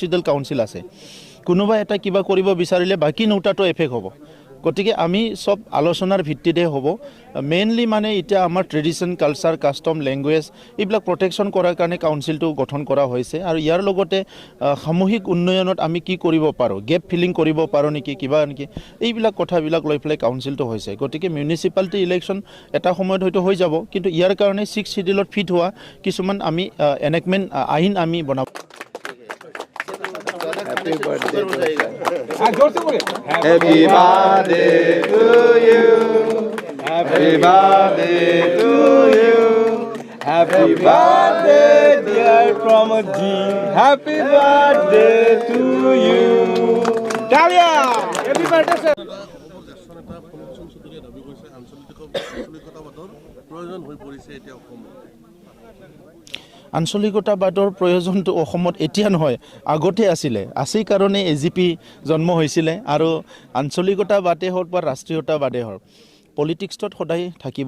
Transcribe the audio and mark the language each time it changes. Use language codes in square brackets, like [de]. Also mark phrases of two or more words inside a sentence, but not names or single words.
[en] schedule council [as] আছে কোনোবা এটা কিবা কৰিব বিচাৰিলে বাকী 9টাটো এফেক্ট হ'ব গতিকে আমি সব আলোচনাৰ ভিত্তিতে হ'ব মেইনলি মানে এতিয়া আমাৰ [en] tradition culture custom language [as] এইবিলাক প্ৰটেকশ্যন কৰাৰ কাৰণে কাউন্সিলটো গঠন কৰা হৈছে আৰু ইয়াৰ লগতে সামূহিক উন্নয়নত আমি কি কৰিব পাৰোঁ [en] gap filling [as] কৰিব পাৰোঁ নেকি কিবা নেকি এইবিলাক কথাবিলাক লৈ পেলাই কাউন্সিলটো হৈছে গতিকে [en] municipality election [as] এটা সময়ত হয়তো হৈ যাব কিন্তু ইয়াৰ কাৰণে 6 শিডিউলত ফিট হোৱা কিছুমান আমি এনেকমেণ্ট আইন আমি বনাব [en] Happy birthday [hi] हो जाएगा [en] Happy birthday to you. Happy birthday to you. Happy birthday dear Pramodji. Happy birthday to you. Talia. Happy birthday sir. [as] প্ৰয়োজন হৈ পৰিছে এতিয়া অসমত আঞ্চলিকতাবাদৰ প্ৰয়োজনটো অসমত এতিয়া নহয়, আগতে আছিলে। আছে কাৰণে AGP জন্ম হৈছিলে। আৰু আঞ্চলিকতাবাদে হওক বা ৰাষ্ট্ৰীয়তাবাদে হওক, পলিটিক্সত সদায় থাকিব।